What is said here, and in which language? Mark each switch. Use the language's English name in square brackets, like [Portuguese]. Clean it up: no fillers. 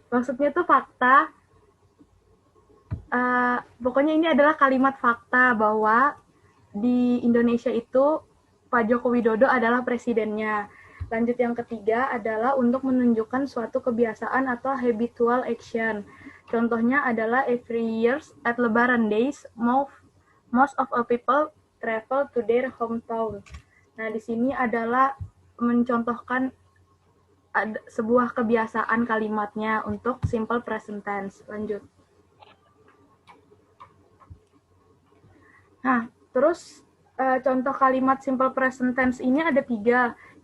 [Indonesian] Maksudnya tuh fakta. Pokoknya ini adalah kalimat fakta bahwa di Indonesia itu Pak Joko Widodo adalah presidennya. Lanjut yang ketiga adalah untuk menunjukkan suatu kebiasaan atau habitual action. [English] Contohnya adalah every years at Lebaran days, most of a people travel to their hometown. [Indonesian] Nah, di sini adalah mencontohkan sebuah kebiasaan kalimatnya untuk simple present tense. Lanjut. Nah, terus contoh kalimat simple present tense ini ada 3.